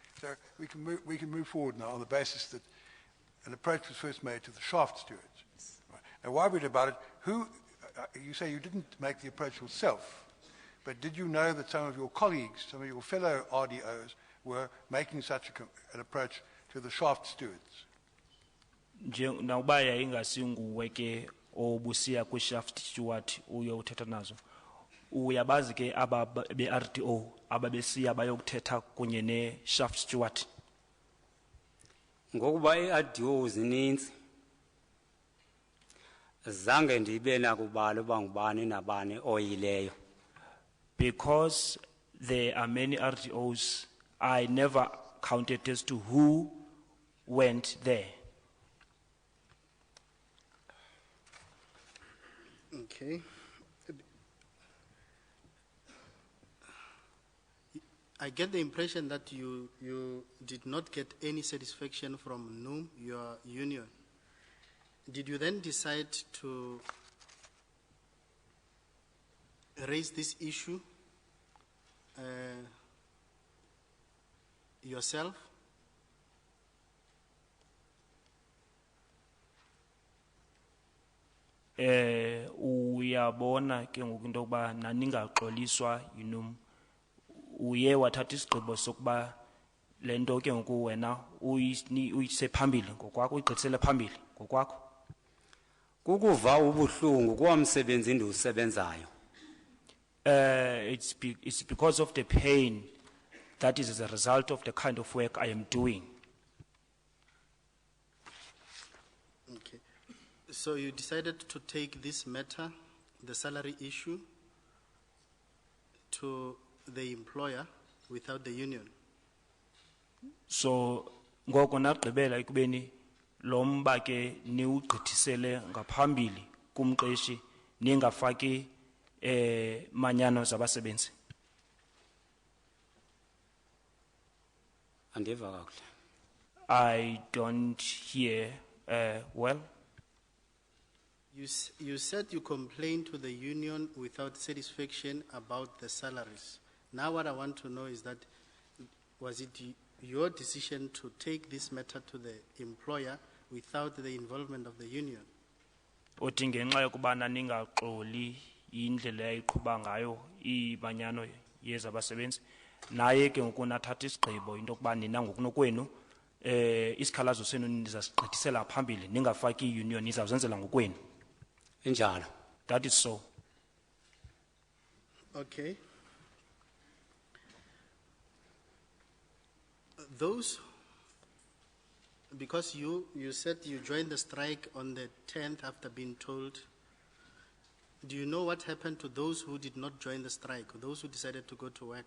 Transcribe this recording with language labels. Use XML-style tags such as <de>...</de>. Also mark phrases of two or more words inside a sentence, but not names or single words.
<en>So we can move forward now on the basis that an approach was first made to the shaft stewards. Right. And why worried about it? You say you didn't make the approach yourself, but did you know that some of your colleagues, some of your fellow RDOs, were making such an approach to the shaft stewards?</en> <xh>Nakuba yayingasinguwe ke obusiya kwi-shaft steward uyo uthetha nazo, uyabazi ke aba be-RDO ababesiya bayokuthetha kunye ne-shaft steward? Ngokuba i-RDO zininzi, zange ndibe nakubala uba ngubani nabani oyileyo.</xh> <en>Because there are many RDOs, I never counted as to who went there. Okay. I get the impression that you did not get any satisfaction from NUM, your union. Did you then decide to raise this issue yourself?</en> <xh>Uyabona ke ngoku into yokuba naningaxoliswa yinum, uye wathatha isigqibo sokuba le nto ke ngoku wena uyise phambili ngokwakho, uyigqithisele phambili ngokwakho. Kukuva ubuhlungu kwamsebenzi ndiwusebenzayo.</xh> <en>It's because of the pain that is as a result of the kind of work I am doing. Okay. So you decided to take this matter the salary issue to the employer without the union.</en> <xh>So ngoko nagqibela ekubeni lo mba ke niwugqithisele ngaphambili kumqeshi ningafaki manyano zabasebenzi. Andiva kakuhle.</xh> <en>I don't hear well. You said you complained to the union without satisfaction about the salaries. Now what I want to know is that, was it your decision to take this matter to the employer without the involvement of the union?</en> <xh>Uthi ngenxa yokubana ningaxoli indlela eyayiqhuba ngayo imanyano yezabasebenzi naye ke ngokunathatha isigqibo into yokuba nina ngokunokwenu isikhalazo senu nizasigqithisela phambili ningafaki i-union nizawuzenzela ngokwenu. Injalo.</xh> <en>That is so. Okay. Those, because you said you joined the strike on the 10th after being told, do you know what happened to those who did not join the strike, those who decided to go to work?</en>